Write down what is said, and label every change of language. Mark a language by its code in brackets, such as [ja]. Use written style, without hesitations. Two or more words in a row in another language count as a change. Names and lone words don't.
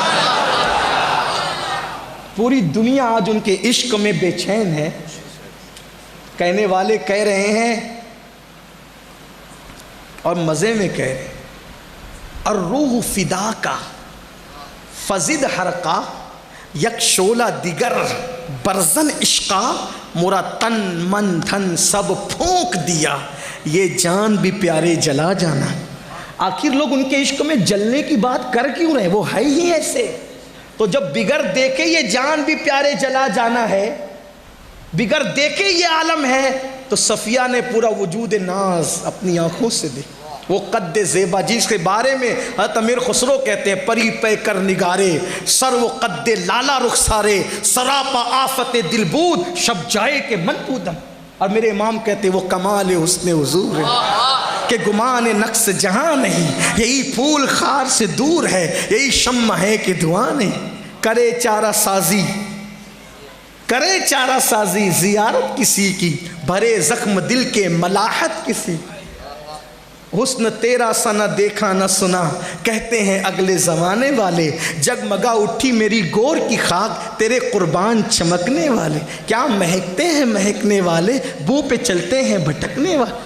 [ur] پوری دنیا آج ان کے عشق میں بے چین ہے۔ کہنے والے کہہ رہے ہیں اور مزے میں کہہ رہے ہیں، [ar] الروح فدا کا فزد حرقا، [fa] یک شولہ دیگر برزن عشقا، [ur] مورا تن من دھن سب پھونک دیا، یہ جان بھی پیارے جلا جانا۔ آخر لوگ ان کے عشق میں جلنے کی بات کر کیوں رہے؟ وہ ہے ہی ایسے۔ تو جب بغیر دیکھے یہ جان بھی پیارے جلا جانا ہے، بغیر دیکھے یہ عالم ہے، تو صفیہ نے پورا وجود ناز اپنی آنکھوں سے دیکھا۔ وہ قد زیبا جس کے بارے میں حضرت امیر خسرو کہتے ہیں، [fa] پری پے کر نگارے سر و قد لالا رخسارے، سراپا آفت دل بود شب جائے کے من پودم۔ [ur] اور میرے امام کہتے ہیں وہ کمال حسن حضور ہے کہ گمان نقص جہاں نہیں، یہی پھول خار سے دور ہے، یہی شمع ہے کہ دعا نہیں۔ کرے چارہ سازی زیارت کسی کی، بھرے زخم دل کے ملاحت کسی، حسن تیرا سا نہ دیکھا نہ سنا، کہتے ہیں اگلے زمانے والے، جگمگا اٹھی میری گور کی خاک، تیرے قربان چمکنے والے، کیا مہکتے ہیں مہکنے والے، بو پہ چلتے ہیں بھٹکنے والے۔